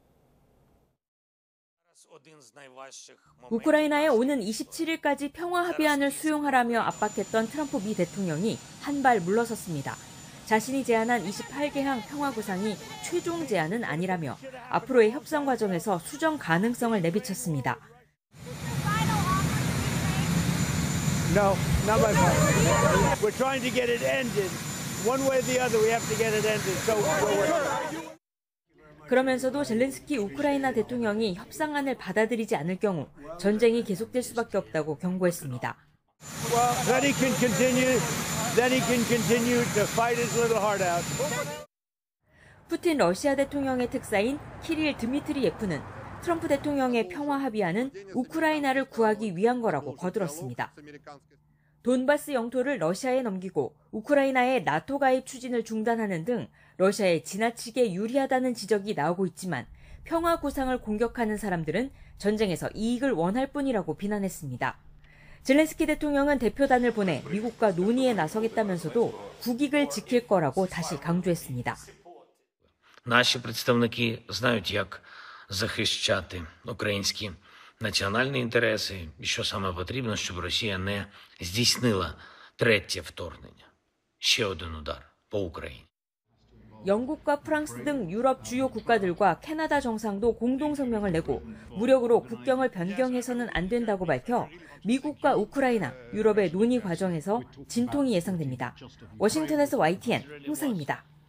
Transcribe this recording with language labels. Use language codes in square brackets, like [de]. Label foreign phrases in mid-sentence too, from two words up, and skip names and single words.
[ko] 우크라이나에 오는 27일까지 평화 합의안을 수용하라며 압박했던 트럼프 미 대통령이 한 발 물러섰습니다. 자신이 제안한 28개항 평화 구상이 최종 제안은 아니라며 앞으로의 협상 과정에서 수정 가능성을 내비쳤습니다. [en] No, not my fault. We're trying to get it ended. One way or the other, we have to get it ended. So [ko] 그러면서도 젤렌스키 우크라이나 대통령이 협상안을 받아들이지 않을 경우 전쟁이 계속될 수밖에 없다고 경고했습니다. [en] Well, then he can continue. Then he can continue to fight his little heart out. [ko] 푸틴 러시아 대통령의 특사인 키릴 드미트리예프는 트럼프 대통령의 평화 합의안은 우크라이나를 구하기 위한 거라고 거들었습니다. 돈바스 영토를 러시아에 넘기고 우크라이나의 나토 가입 추진을 중단하는 등 러시아에 지나치게 유리하다는 지적이 나오고 있지만 평화 구상을 공격하는 사람들은 전쟁에서 이익을 원할 뿐이라고 비난했습니다. 젤렌스키 대통령은 대표단을 보내 미국과 논의에 나서겠다면서도 국익을 지킬 거라고 다시 강조했습니다. [uk] Наші представники знають, як захищати українські національні інтереси і що саме потрібно, щоб Росія не здійснила третє вторгнення. Ще один удар по Україні. [ko] 영국과 프랑스 등 유럽 주요 국가들과 캐나다 정상도 공동 성명을 내고 무력으로 국경을 변경해서는 안 된다고 밝혀 미국과 우크라이나, 유럽의 논의 과정에서 진통이 예상됩니다. 워싱턴에서 YTN 홍상입니다.